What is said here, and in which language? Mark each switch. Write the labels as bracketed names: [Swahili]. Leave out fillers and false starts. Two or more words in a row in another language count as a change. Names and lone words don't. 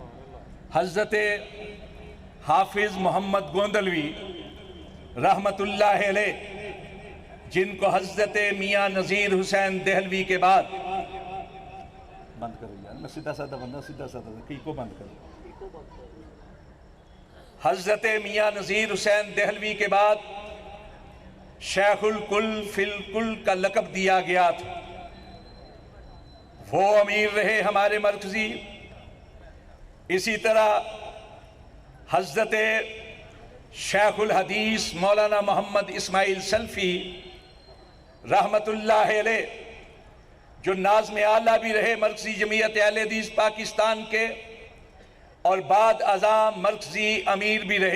[Urdu] حضرت حافظ محمد گوندلوی رحمت اللہ علیہ، جن کو حضرت میاں نذیر حسین دہلوی کے بعد بند کرو یار، میں سیدھا سادہ بندہ کی کو بند کرو۔ حضرت میاں نذیر حسین دہلوی کے بعد شیخ الکل فی الکل کا لقب دیا گیا تھا۔ وہ امیر رہے ہمارے مرکزی۔ اسی طرح حضرت شیخ الحدیث مولانا محمد اسماعیل سلفی رحمت اللہ علیہ، جو ناظم اعلیٰ بھی رہے مرکزی جمعیت اہل حدیث پاکستان کے اور بعد ازاں مرکزی امیر بھی رہے۔